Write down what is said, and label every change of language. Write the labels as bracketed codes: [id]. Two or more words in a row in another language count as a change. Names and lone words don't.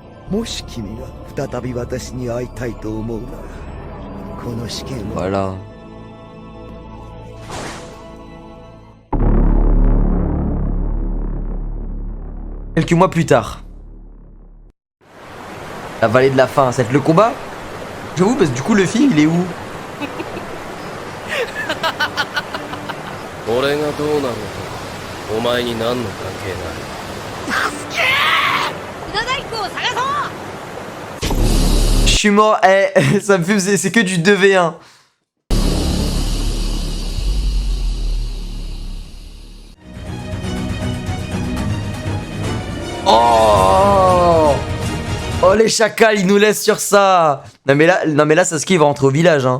[ja] もし君が再び私に会いたいと思うなら、この試験を [fr] Voilà. Quelques mois plus tard. La vallée de la faim, c'est le combat? J'avoue, parce que du coup, Luffy, il est où? [ja] 俺がどうなろうとお前に何の関係がある。 [fr] Je suis mort, eh, ça me fait, c'est que du 2v1. Oh! Oh les chacals, ils nous laissent sur ça. Non mais là Sasuke il va rentrer au village hein.